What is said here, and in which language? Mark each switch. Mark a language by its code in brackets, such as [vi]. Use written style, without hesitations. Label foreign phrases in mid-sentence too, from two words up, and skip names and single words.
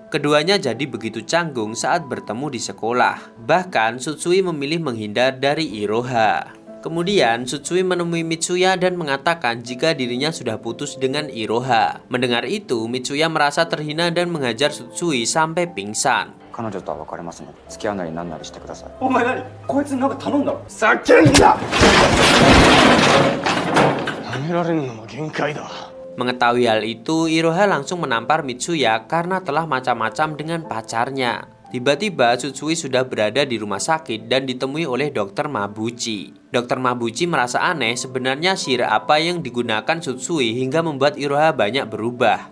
[id] Keduanya jadi begitu canggung saat bertemu di sekolah. Bahkan Tsutsui memilih menghindar dari Iroha. Kemudian Tsutsui menemui Mitsuya dan mengatakan jika dirinya sudah putus dengan Iroha. Mendengar itu, Mitsuya merasa terhina dan menghajar Tsutsui sampai pingsan. [ja] 彼女とは別れますので付き合うなりなんなりしてください。お前何こいつになんか頼んだろ叫んだ舐められるのも限界だ。 [id] Mengetahui hal itu, Iroha langsung menampar Mitsuya karena telah macam-macam dengan pacarnya. Tiba-tiba Tsutsui sudah berada di rumah sakit dan ditemui oleh Dr. Mabuchi. Dr. Mabuchi merasa aneh sebenarnya sihir apa yang digunakan Tsutsui hingga membuat Iroha banyak berubah.